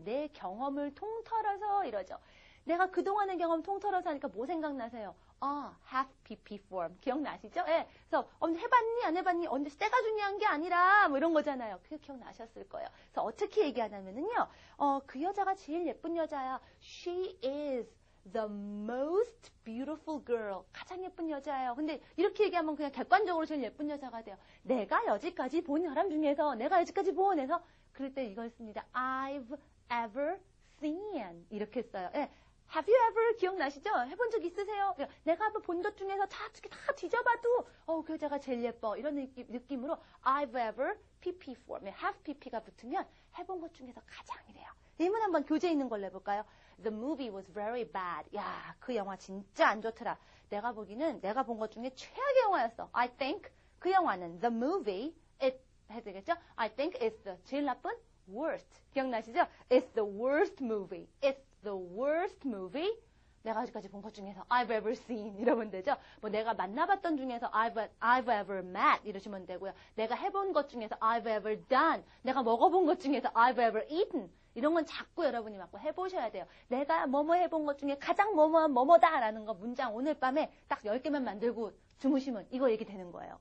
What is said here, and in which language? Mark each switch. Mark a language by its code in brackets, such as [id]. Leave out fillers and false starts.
[ko] 내 경험을 통틀어서 이러죠. 내가 그동안의 경험 통틀어서 하니까 뭐 생각나세요? half PP form. 기억나시죠? 예. 그래서 해봤니? 안 해봤니? 언제 때가 중요한 게 아니라 뭐 이런 거잖아요. 그게 기억나셨을 거예요. 그래서 어떻게 얘기하냐면은요. 그 여자가 제일 예쁜 여자야. [en] She is the most beautiful girl. [ko] 가장 예쁜 여자예요. 근데 이렇게 얘기하면 그냥 객관적으로 제일 예쁜 여자가 돼요. 내가 여지까지 본 사람 중에서 내가 여지까지 본 해서 그럴 때 이걸 씁니다. [en] I've ever seen. [ko] 이렇게 써요. 예. [en] Have you ever [ko] 기억나시죠? 해본 적 있으세요? 내가 한번 본 것 중에서 다 뒤져봐도 그 여자가 제일 예뻐. 이런 느낌으로 [en] I've ever PP form. [ko] have PP가 붙으면 해본 것 중에서 가장이래요. 예문 한번 교재 있는 걸로 해볼까요? [en] The movie was very bad. [ko] 야, 그 영화 진짜 안 좋더라. 내가 보기는 내가 본 것 중에 최악의 영화였어. [en] I think [ko] 그 영화는 [en] the movie it [ko] 해야 되겠죠? [en] I think it's the [ko] 제일 나쁜 [en] worst. [ko] 기억나시죠? [en] It's the worst movie. It's the worst movie. [ko] 내가 아직까지 본 것 중에서 [en] I've ever seen [ko] 이러면 되죠. 뭐 내가 만나봤던 중에서 [en] I've ever met [ko] 이러시면 되고요. 내가 해본 것 중에서 [en] I've ever done. [ko] 내가 먹어본 것 중에서 [en] I've ever eaten. [ko] 이런 건 자꾸 여러분이 맞고 해보셔야 돼요. 내가 뭐뭐 해본 것 중에 가장 뭐뭐한 뭐뭐다라는 거 문장 오늘 밤에 딱 10개만 만들고 주무시면 이거 얘기 되는 거예요.